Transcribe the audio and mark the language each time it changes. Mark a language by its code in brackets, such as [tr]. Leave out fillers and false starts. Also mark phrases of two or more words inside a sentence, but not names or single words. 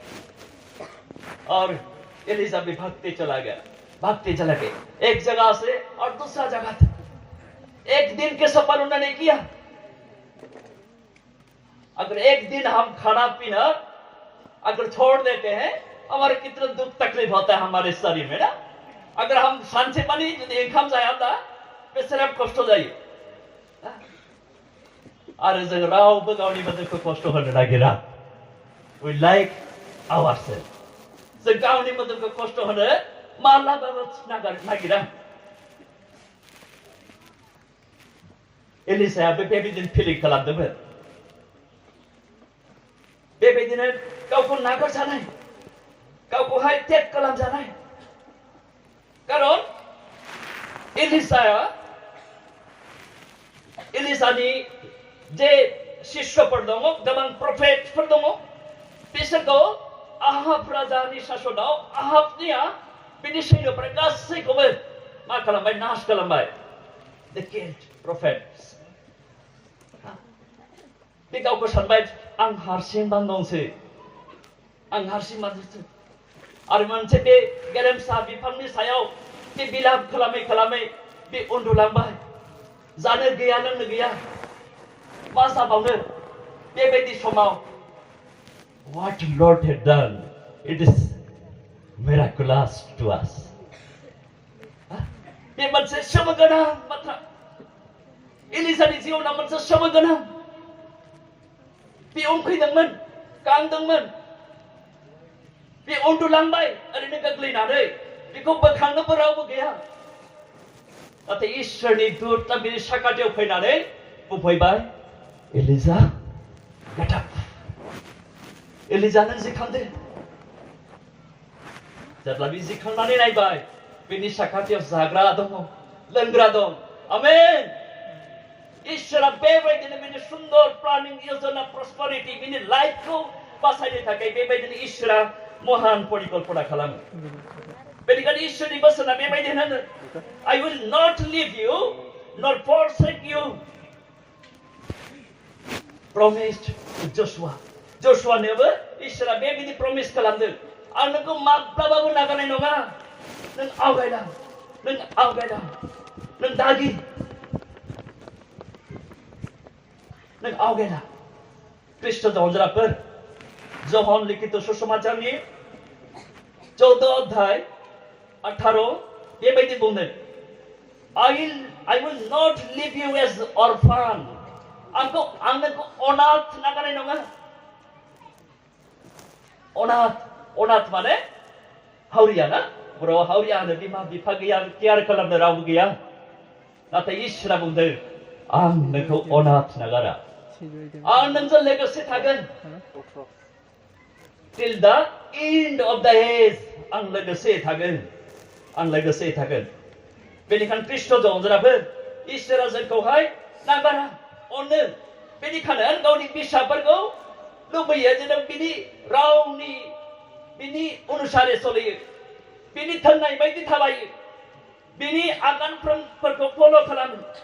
[hi] और एलिजा भी भागते चला गया, एक जगह से और दूसरा जगह तक। एक दिन के सफर उन्होंने किया। अगर एक दिन हम खाना पीना अगर छोड़ देते हैं, हमारे कितना दुख तकलीफ होता है हमारे शरीर में ना। [brx] अगर हम शांति बनी इंकम जाया बेसेराब कष्ट जायो। आरो जों रावबो गावनि मोदोमखौ खस्थ होनो नागिरा। [en] We like ourselves. [brx] जों गावनि मोदोमखौ खस्थ होनो मालाबाबो नागिरा। एलिजायाबो बेबायदिनो फिलिं खालामदोंमोन। बेबायदिनो गावखौ नागारजानाय, गावखौहाय टेक खालामजानाय। खारन एलिजानि जे शिष्यफोर दङ, गोबां प्रफेटफोर दङ, बिसोरखौ आहाब राजानि शासनाव आहाबनिया बिनि सैन्यफोरा गासैखौबो मा खालामबाय? नाश खालामबाय। [en] They killed prophets. [brx] बे गावखौ सानबाय, आं हारसिं बांदोंसै, आं हारसिं बांदोंसै। आरो मोनसे बे गेरेमसा बिफांनि सायाव बे बिलाप खालामै खालामै बे उन्दुलांबाय। जानो गैया, लोंनो गैया, मा जाबावनो? बेबायदि समाव [en] what Lord had done, it is miraculous to us. [brx] बे मोनसे सोमोगोनां बाथ्रा। एलिजानि जिउआव मोनसे सोमोगोनां। बे उखैदोंमोन, गांदोंमोन, बे उन्दुलांबाय ओरैनो गोग्लैनानै, बेखौ बोखांनोबो रावबो गैया। नाथाय इसोरनि दूतआ बिनि साखाथियाव फैनानै बुंफैबाय, [en] एलिजा, get up. [brx] एलिजा नों जिखांदो। जेब्ला बे जिखांनानै नायबाय, बिनि साखाथियाव जाग्रा दङ, लोंग्रा दं। आमेन। इसोरा बेबायदिनो बिनि सुंदर प्लानिं, योजना, प्रस्पेरिटी, बिनि लाइफखौ बासायनो थाखाय बेबायदिनो इसोरा महान परिकल्पना खालामो। बेनिखायनो इसोरनि बोसोना बेबायदि होनो, [en] I will not leave you nor forsake you. Promised to Joshua. [brx] जशुवानोबो इसोरा बेबायदि प्रमिस खालामदों, आं नोंखौ माब्लाबाबो नागारनाय नङा। नों आवगायलां, नों आवगायलां, नों दागि, नों आवगायलां। ख्रीष्ट अनजाफोर, जहन लिखित सुसमाचारनि 14 अध्याय 18 बेबायदि बुंदों, [en] I will not leave you as orphan. [brx] आं नोंखौ अनाथ नागारनाय नङा। अनाथ माने हावरिया ना? बर'आव हावरिया होनो, बिमा बिफा गैया, केयार खालामनो रावबो गैया। नाथाय इसोरा बुंदों, आं नोंखौ अनाथ नागारा, आं नोंजों लोगोसे थागोन। [en] Till the end of the age, [brx] आं लोगोसे थागोन, आं लोगोसे थागोन। बेनिखायनो ख्रीष्ट अनजाफोर, इसोरा जोंखौहाय नागारा, अनो। बेनिखायनो गावनि फिसाफोरखौ लुबैयो जे नों बिनि रावनि, बिनि अनुसारै सोलियो, बिनि थोननाय बायदि थाबायो, बिनि आगानफोरखौ फल' खालामो।